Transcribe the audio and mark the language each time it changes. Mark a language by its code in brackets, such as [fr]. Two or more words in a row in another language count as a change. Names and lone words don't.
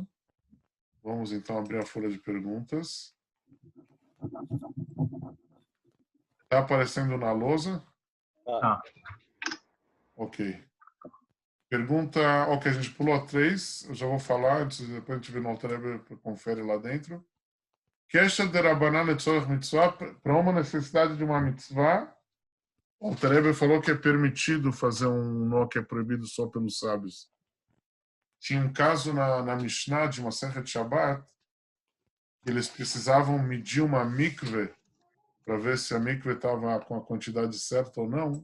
[pt] Vamos então abrir a folha de perguntas. Está aparecendo na lousa? Tá. Ok. Pergunta, ok, a gente pulou a 3, eu já vou falar, depois a gente vê no Alter Rebbe, confere lá dentro. [he] קשר דרבנן לצורך מצוה, [pt] para uma necessidade de uma mitzvah, o Alter Rebbe falou que é permitido fazer um nó que é proibido só pelos sábios. Tinha um caso na Mishnah de uma Masechet Shabbat, que eles precisavam medir uma mikve para ver se a mikve estava com a quantidade certa ou não.